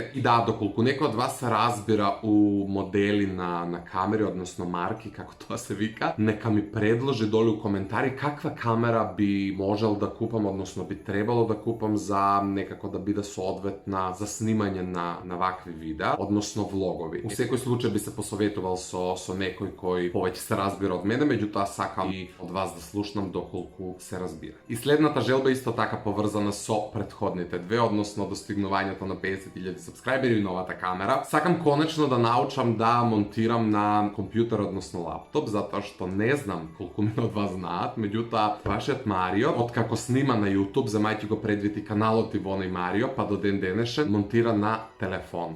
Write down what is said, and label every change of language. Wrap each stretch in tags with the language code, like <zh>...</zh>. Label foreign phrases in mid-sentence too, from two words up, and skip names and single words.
<mk>И да, доколку неко од вас се разбира у модели на камери, односно марки, како то се вика, нека ми предложи доли у коментари каква камера би можел да купам, односно би требало да купам за некако да буде соодветна за снимање на вакви видеа, односно влогови. U всекој случај би се посоветувал со некој кој повеќе се разбира од мене, меѓутоа сакам и од вас да слушнам доколку се разбира. И следната желба исто така поврзана со претходните две, односно достигнувањето на 50.000 сабскрајбери и новата камера. Сакам конечно да научам да монтирам на компјутер, односно лаптоп, затоа што не знам колку ми од вас знаат, меѓутоа вашиот Марио, откако снима на YouTube, земајќи го предвид и каналот и воној Марио, па до ден денешен, монтира на телефон.</mk>